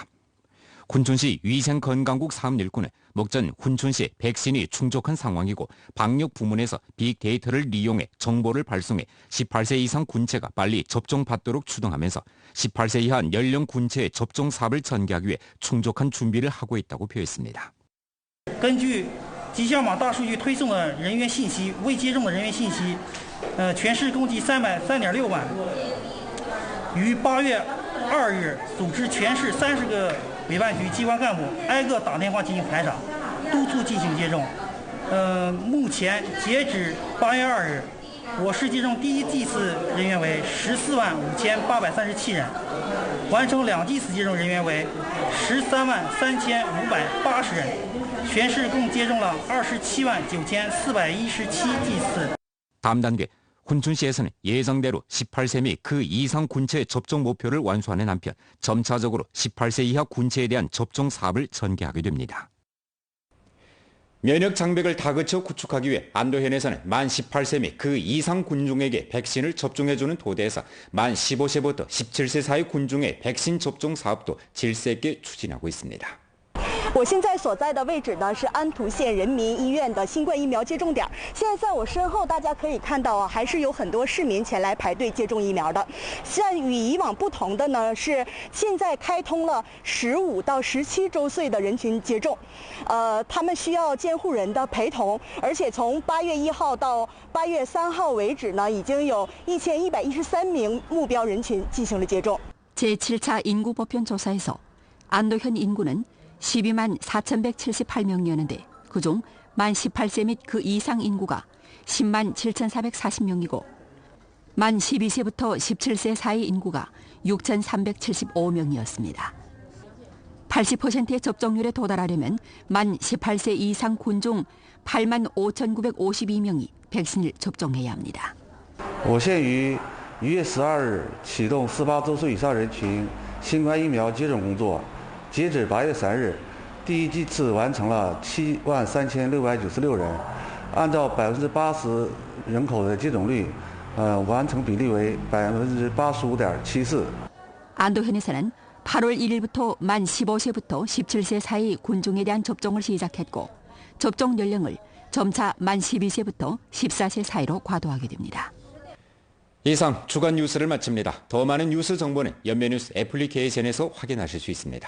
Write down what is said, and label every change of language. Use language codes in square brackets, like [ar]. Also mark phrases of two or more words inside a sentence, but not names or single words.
[ko] 군촌시 위생건강국 사업일꾼은 목전 군촌시에 백신이 충족한 상황이고 방역 부문에서 빅데이터를 이용해 정보를 발송해 18세 이상 군체가 빨리 접종받도록 추동하면서 18세 이하 연령 군체의 접종 사업을 전개하기 위해 충족한 준비를 하고 있다고 표했습니다. [zh] 根据吉祥网大数据推送的人员信息，未接种的人员信息，全市共计303.6万，于8月2日组织全市30个 委办局机关干部挨个打电话进行排查，督促进行接种。目前截止8月2日，我市接种第一剂次人员为14万5837人，完成2剂次接种人员为13万3580人，全市共接种了27万9417剂次。 [ko] 다음 단계 군촌시에서는 예정대로 18세 및 그 이상 군체 접종 목표를 완수하는 한편 점차적으로 18세 이하 군체에 대한 접종 사업을 전개하게 됩니다. 면역 장벽을 다그쳐 구축하기 위해 안도현에서는 만 18세 및 그 이상 군중에게 백신을 접종해주는 도대에서 만 15세부터 17세 사이 군중의 백신 접종 사업도 질서 있게 추진하고 있습니다. [zh] 我现在所在的位置呢是安图县人民医院的新冠疫苗接种点。现在在我身后，大家可以看到啊，还是有很多市民前来排队接种疫苗的。像与以往不同的呢，是现在开通了15到17周岁的人群接种，他们需要监护人的陪同，而且从8月1号到8月3号为止呢，已经有1113名目标人群进行了接种。 [ko] 제7차 인구보편 조사에서 안도현 인구는 12만 4,178명이었는데 그중 만 18세 및 그 이상 인구가 10만 7,440명이고 만 12세부터 17세 사이 인구가 6,375명이었습니다. 80%의 접종률에 도달하려면 만 18세 이상 군중 8만 5,952명이 백신을 접종해야 합니다. [zh] 我县于1月12日启动18周岁以上人群新冠疫苗接种工作。截止8月3日，第一剂次完成了73696人，按照80%人口的接种率，完成比例为85.74%。 [ko] 안도현에서는 8월 1일부터 만 15세부터 17세 사이 군중에 대한 접종을 시작했고 접종 연령을 점차 만 12세부터 14세 사이로 과도하게 됩니다. 이상 주간 뉴스를 마칩니다. 더 많은 뉴스 정보는 연면뉴스 애플리케이션에서 확인하실 수 있습니다.